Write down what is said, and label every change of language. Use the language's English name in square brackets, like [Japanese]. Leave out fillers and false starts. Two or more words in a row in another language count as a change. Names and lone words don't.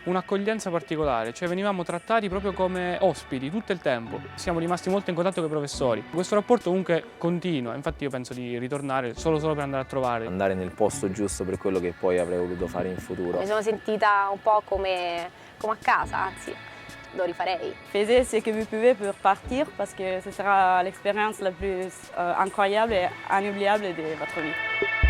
[Italian] Un'accoglienza particolare, cioè venivamo trattati proprio come ospiti tutto il tempo. Siamo rimasti molto in contatto con i professori. Questo rapporto comunque continua, infatti io penso di ritornare solo per andare a trovare. Andare nel posto giusto per quello che poi avrei voluto fare in futuro. Mi sono sentita un po' come a casa, anzi. Lo rifarei. [French] Faisez ce que vous pouvez pour partir parce que ce sera l'expérience la plus incroyable et inoubliable de votre vie.